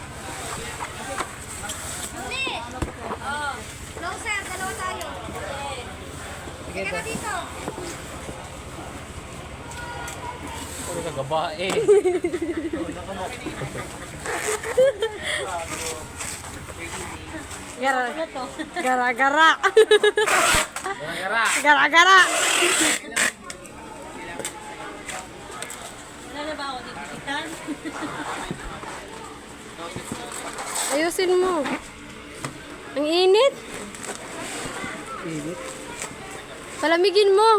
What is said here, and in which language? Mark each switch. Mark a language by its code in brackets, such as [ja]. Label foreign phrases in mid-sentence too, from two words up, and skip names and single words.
[tl] Hindi. Oh. [en] No, sir. [tl] Dalawa tayo. Sige Teka po. na dito. Puro ka gabae. Gara-gara. Gara-gara. Gara-gara. Ayusin mo. Ang init. Init. Palamigin mo.